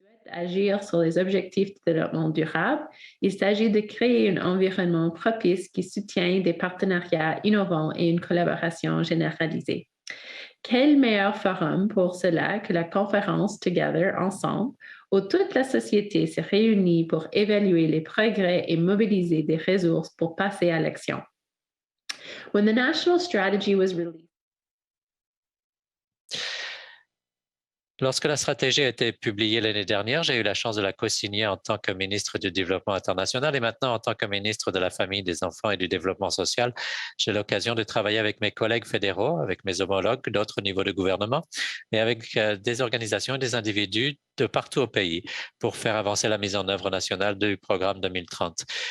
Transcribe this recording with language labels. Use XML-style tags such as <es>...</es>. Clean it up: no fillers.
<fr>Agir sur les objectifs de développement durable, il s'agit de créer un environnement propice qui soutient des partenariats innovants et une collaboration généralisée. Quel meilleur forum pour cela que la conférence Together Ensemble, où toute la société s'est réunie pour évaluer les progrès et mobiliser des ressources pour passer à l'action.</fr> <en>When the national strategy was released,</en> <fr>Lorsque la stratégie a été publiée l'année dernière, j'ai eu la chance de la co-signer en tant que ministre du Développement international et maintenant en tant que ministre de la Famille, des Enfants et du Développement social. J'ai l'occasion de travailler avec mes collègues fédéraux, avec mes homologues d'autres niveaux de gouvernement et avec des organisations et des individus de partout au pays pour faire avancer la mise en œuvre nationale du programme 2030.</fr>